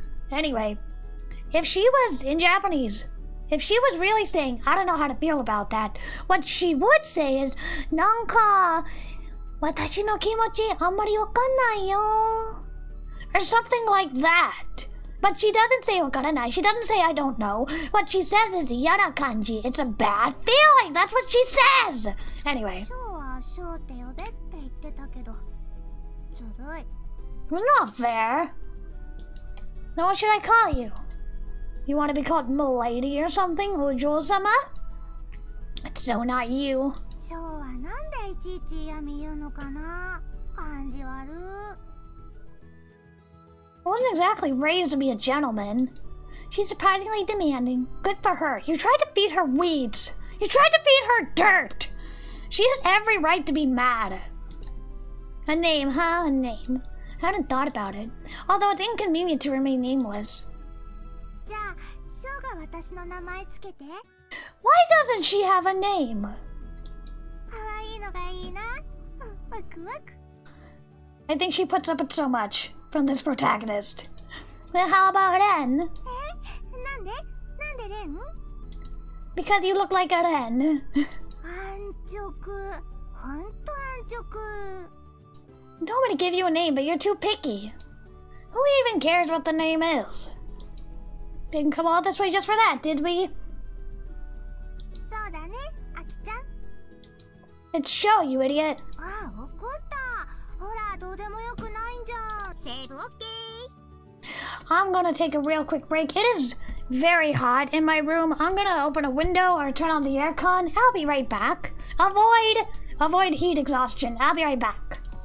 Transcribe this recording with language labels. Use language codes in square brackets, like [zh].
[en] Anyway, if she was in Japanese, if she was really saying, I don't know how to feel about that, what she would say is, [ja] なんか、私の気持ちあんまりわかんないよ. [en] Or something like that. But she doesn't say [ja] わからない. [en] She doesn't say I don't know. What she says is [ja] 嫌な感じ. [en] It's a bad feeling. That's what she says. Anyway. [ja] ショーはショーって呼べって言ってたけど、ずるい。 [en] It's not fair. Now what should I call you? You want to be called Milady or something? Ojo-sama? It's so not you. [ja] ショーはなんでいちいち嫌味言うのかな。感じ悪い。 [en] I wasn't exactly raised to be a gentleman. She's surprisingly demanding. Good for her. You tried to feed her weeds. You tried to feed her dirt. She has every right to be mad. A name, huh? A name. I hadn't thought about it. Although it's inconvenient to remain nameless. [ja] じゃあ、ショーが私の名前つけて。 [en] Why doesn't she have a name? [ja] 可愛いのがいいな。ワクワク。 [en] I think she puts up with so much from this protagonist. Well, how about Ren? [ja] なんでレン? [en] Because you look like a Ren. [ja] 安直。ほんと安直。 [en] Nobody gave you a name, but you're too picky. Who even cares what the name is? Didn't come all this way just for that, did we? [ja] そうだね、アキちゃん。 [en] It's show, you idiot. [ja] ああ、怒った。ほら、どうでもよくないんじゃん。セーブオッケー。 [en] I'm gonna take a real quick break. It is very hot in my room. I'm gonna open a window or turn on the aircon. I'll be right back. Avoid heat exhaustion. I'll be right back.